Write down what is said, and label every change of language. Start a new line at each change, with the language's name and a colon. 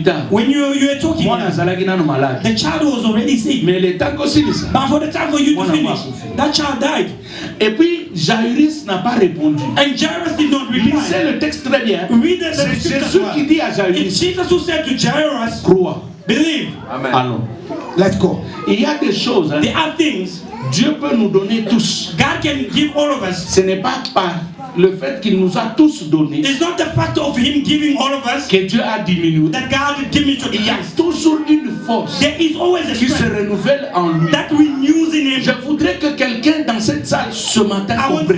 English: When you were talking, the child was already sick. But for the time for you to finish, that child died.
French: Et puis Jairus n'a pas répondu.
English: And Jairus did not reply.
French: Lisez le texte très bien. C'est Jésus qui dit à Jairus,
English: it's Jesus who said to Jairus,
French: crois.
English: Believe.
French: Amen. Allons.
English: Let's go.
French: Il y a des choses.
English: There are things.
French: Dieu peut nous donner tous.
English: God can give all of us.
French: Ce n'est pas par le fait qu'il nous a tous donné.
English: It's not the fact of Him giving all of us.
French: Que Dieu a diminué.
English: That God diminished.
French: Il y a toujours une force.
English: There is always a
French: qui se renouvelle en lui.
English: That renews in Him.
French: Je voudrais que quelqu'un dans cette salle ce matin comprenne.